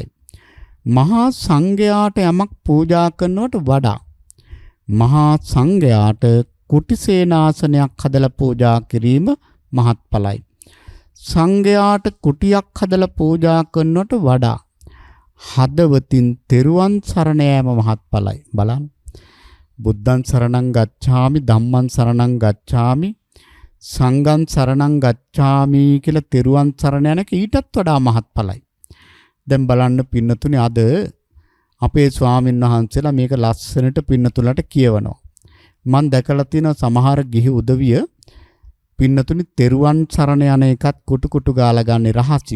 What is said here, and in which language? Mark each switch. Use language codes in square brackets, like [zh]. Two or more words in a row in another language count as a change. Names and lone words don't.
[si] මහා සංඝයාට යමක් පූජා කරනවට වඩා මහා සංඝයාට කුටිසේනාසනයක් හදලා පූජා කිරීම මහත්ඵලයි. සංඝයාට කුටියක් හදලා පූජා කරනවට වඩා හදවතින් තෙරුවන් සරණ යාම මහත්ඵලයි. බලන්න. [pi] බුද්ධං සරණං ගච්ඡාමි, ධම්මං සරණං ගච්ඡාමි, සංඝං සරණං ගච්ඡාමි [si] කියලා තෙරුවන් සරණ යන එක ඊටත් වඩා මහත්ඵලයි. දැන් බලන්න පින්නතුනේ අද අපේ ස්වාමීන් වහන්සේලා මේක ලස්සනට පින්නතුලට කියවනවා. මම දැකලා තියෙන සමහර ගිහි උදවිය පින්නතුනි තෙරුවන් සරණ යන එකත් කුටු ගාලා ගන්න රහසින්.